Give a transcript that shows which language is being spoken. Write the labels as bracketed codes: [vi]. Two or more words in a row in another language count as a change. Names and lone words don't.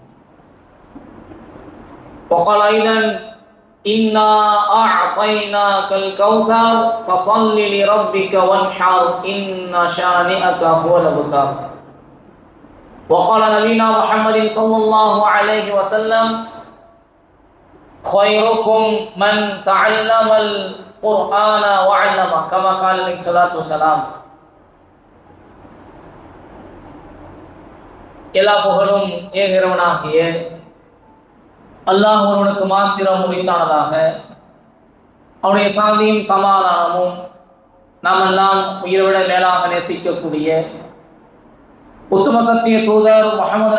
[ar] وقال أيضا: إنا أعطيناك الكوثر فصل لربك وانحر إن شانئك هو الأبتر. وقال نبينا محمد صلى الله عليه وسلم: خيركم من تعلم القرآن وعلمه كما قال عليه الصلاة والسلام. [ta] எல்லா புகழும் ஏகிறவனாகிய அல்லாஹ் ஒருவனுக்கு மாத்திரம் உரித்தானதாக. அவனுடைய சாந்தியும் சமாதானமும் நாம் எல்லாம் உயிரை மேலாக நேசிக்கக்கூடிய உத்தம சத்திய தூதர் முஹம்மது